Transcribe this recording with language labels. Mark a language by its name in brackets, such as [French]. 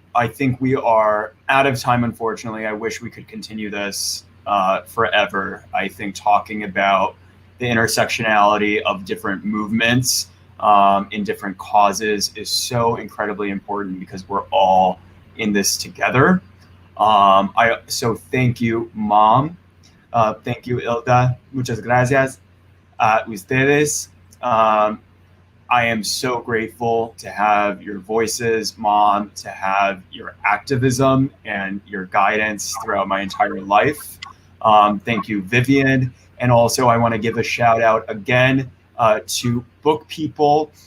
[English] I think we are out of time, unfortunately. I wish we could continue this forever. I think talking about the intersectionality of different movements in different causes is so incredibly important because we're all in this together. So thank you, Mom. Thank you, Ilda. [Spanish] Muchas gracias a ustedes. [English] I am so grateful to have your voices, Mom, to have your activism and your guidance throughout my entire life. Thank you, Vivian. And also I want to give a shout out again to book people.